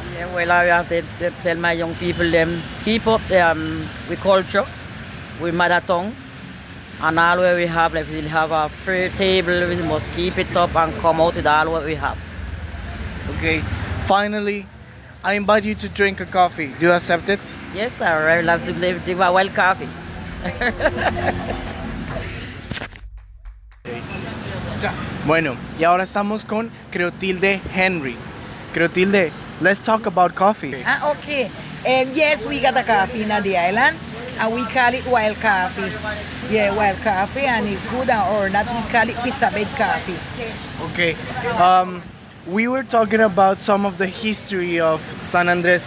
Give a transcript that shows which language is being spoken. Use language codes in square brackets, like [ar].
[en] Yeah, well, I have to tell my young people them keep up with culture, with mother tongue, and all what we have. Like we have a free table, we must keep it up and come out with all what we have. Okay. Finally, I invite you to drink a coffee. Do you accept it? Yes, sir. I love to drink a wild coffee. [es] Bueno, y ahora estamos con Clotilde Henry. [en] Clotilde, let's talk about coffee. Okay. Yes, we got a coffee in the island, and we call it wild coffee. Yeah, wild coffee, and it's good, or not, we call it pisabed coffee. Okay. We were talking about some of the history of San Andrés.